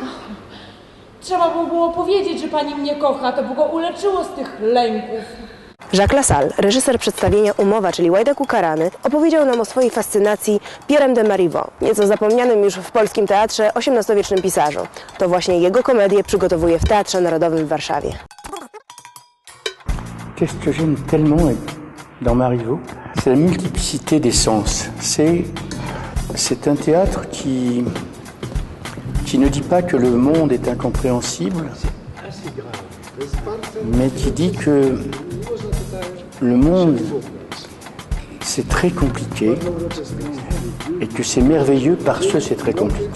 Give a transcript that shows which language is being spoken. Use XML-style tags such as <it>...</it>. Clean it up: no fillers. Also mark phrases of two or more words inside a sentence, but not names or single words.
<pl>Trzeba mu było powiedzieć, że pani mnie kocha, to by go uleczyło z tych lęków. Jacques Lassalle, reżyser przedstawienia Umowa, czyli Łajdak ukarany, opowiedział nam o swojej fascynacji Pierrem de Marivaux, nieco zapomnianym już w polskim teatrze XVIII-wiecznym pisarzu. To właśnie jego komedię przygotowuje w Teatrze Narodowym w Warszawie.</pl> <fr>Qu'est-ce que j'aime tellement dans Marivaux, c'est la multiplicité des sens. C'est un théâtre qui ne dit pas que le monde est incompréhensible, mais qui dit que le monde, c'est très compliqué et que c'est merveilleux parce que c'est très compliqué.</fr>